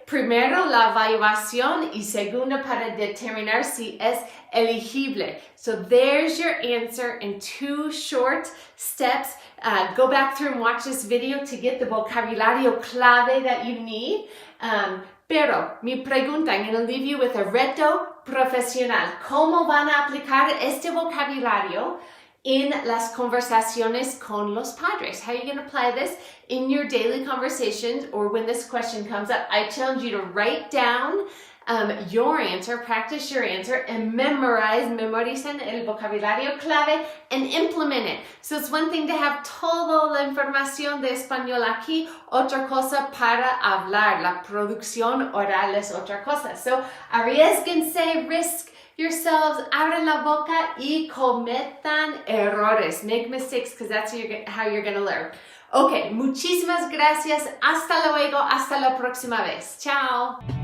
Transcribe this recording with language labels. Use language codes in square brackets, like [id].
[es] Primero la evaluación y segundo para determinar si es elegible. [en] So there's your answer in 2 short steps. Go back through and watch this video to get the vocabulario clave that you need. [es] Pero mi pregunta, [en] I'm going to leave you with a [es] reto profesional. ¿Cómo van a aplicar este vocabulario en las conversaciones con los padres? [en] How are you going to apply this in your daily conversations or when this question comes up? I challenge you to write down your answer, practice your answer, and [es] memoricen el vocabulario clave [en] and implement it. So it's one thing to have [es] toda la información de español aquí, otra cosa para hablar. La producción oral es otra cosa. So arriesguense, [en] risk yourselves, [es] abran la boca y cometan errores. [en] Make mistakes because that's how you're going to learn. [es] Okay, muchísimas gracias. Hasta luego. Hasta la próxima vez. Chao.